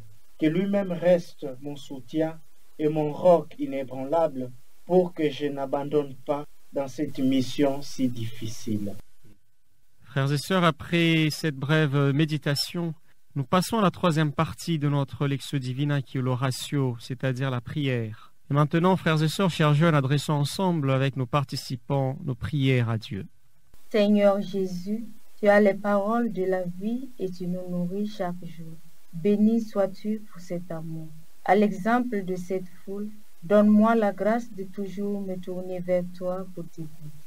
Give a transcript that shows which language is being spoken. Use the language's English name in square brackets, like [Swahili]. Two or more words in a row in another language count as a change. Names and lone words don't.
[French] Que lui-même reste mon soutien et mon roc inébranlable pour que je n'abandonne pas dans cette mission si difficile. Frères et sœurs, après cette brève méditation, nous passons à la 3e partie de notre [Latin] Lectio Divina [French] qui est l'oratio, c'est-à-dire la prière. Et maintenant, frères et sœurs, chers jeunes, adressons ensemble avec nos participants nos prières à Dieu. Seigneur Jésus, tu as les paroles de la vie et tu nous nourris chaque jour. Béni sois-tu pour cet amour. À l'exemple de cette foule, donne-moi la grâce de toujours me tourner vers toi pour t'écouter.